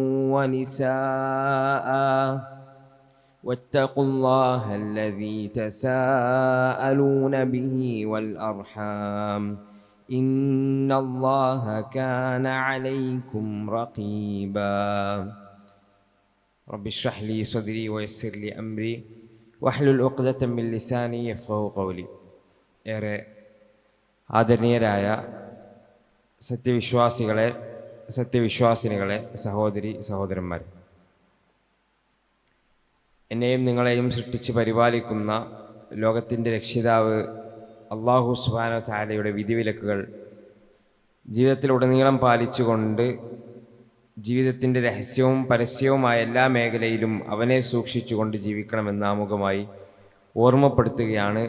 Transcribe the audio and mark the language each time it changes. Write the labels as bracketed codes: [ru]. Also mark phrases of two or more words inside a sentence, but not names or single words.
[ar] ونساء واتقوا الله الذي تساءلون به والأرحام إن الله كان عليكم رقيبا. رب اشرح لي صدري ويسر لي أمري واحلل عقدة من لساني يفقهوا قولي. [ml] ഏറെ ആദരണീയരായ സത്യവിശ്വാസിനികളെ, സഹോദരി സഹോദരന്മാർ, എന്നെയും നിങ്ങളെയും സൃഷ്ടിച്ച് പരിപാലിക്കുന്ന ലോകത്തിൻ്റെ രക്ഷിതാവ് [ar] الله سبحانه وتعالى [ml] വിധിവിലക്കുകൾ ജീവിതത്തിലുടനീളം പാലിച്ചുകൊണ്ട് ജീവിതത്തിൻ്റെ രഹസ്യവും പരസ്യവുമായ എല്ലാ മേഖലയിലും അവനെ സൂക്ഷിച്ചുകൊണ്ട് ജീവിക്കണമെന്ന് ആമുഖമായി ഓർമ്മപ്പെടുത്തുകയാണ്.